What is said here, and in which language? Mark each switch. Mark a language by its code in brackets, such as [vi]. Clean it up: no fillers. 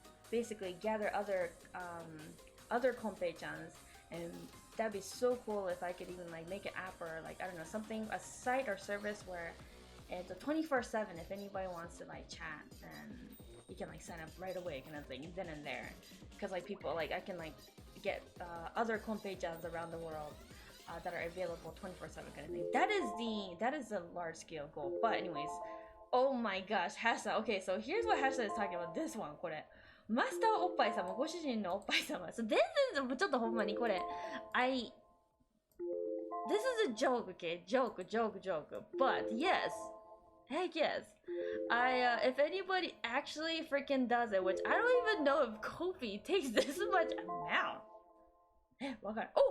[en] basically gather other Konpeichanns, and that'd be so cool if I could even like make an app or like I don't know something, a site or service where it's a 24/7 if anybody wants to like chat, then you can like sign up right away kind of thing then and there, because like people like I can like get other Konpeichanns around the world that are available 24/7 kind of thing. That is a large scale goal. But anyways, oh my gosh, Hasha. Okay, so here's what Hasha is talking about. [ja] This one, これマスターおっぱい様、ご主人のおっぱい様。 [en] So this is [ja] ちょっとほんまにこれ [en] this is a joke, okay? Joke. But yes, heck yes. If anybody actually freaking does it, which I don't even know if Kofi takes this much amount. Oh, shoot!